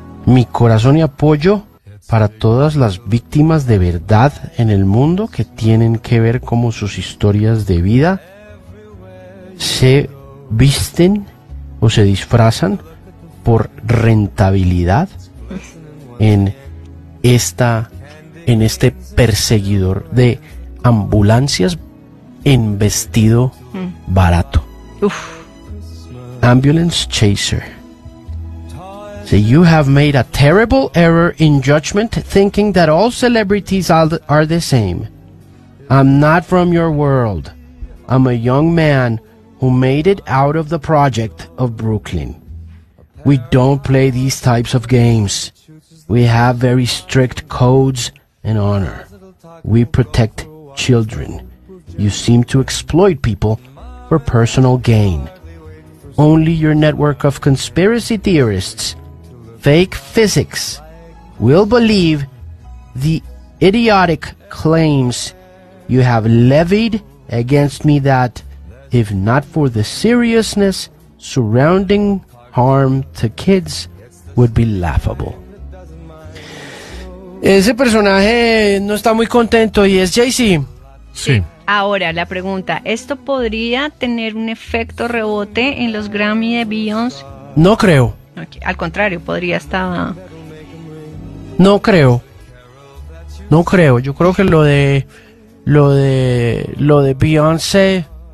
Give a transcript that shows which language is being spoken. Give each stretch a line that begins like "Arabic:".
Spanish: Mi corazón y apoyo para todas las víctimas de verdad en el mundo que tienen que ver cómo sus historias de vida se visten o se disfrazan por rentabilidad en este perseguidor de ambulancias en vestido barato. Uf.
English: Ambulance chaser. So you have made a terrible error in judgment, thinking that all celebrities are the same. I'm not from your world. I'm a young man who made it out of the project of Brooklyn. We don't play these types of games. We have very strict codes and honor. We protect children. You seem to exploit people for personal gain. Only your network of conspiracy theorists, fake physics, will believe the idiotic claims you have levied against me that, if not for the seriousness surrounding harm to kids, would be laughable.
Spanish: Ese personaje no está muy contento y es Jay-Z. Sí. Ahora, la pregunta, ¿esto podría tener un efecto rebote en los Grammy de Beyoncé? No creo. Al contrario, podría estar... No creo. No creo. Yo creo que lo de Beyoncé...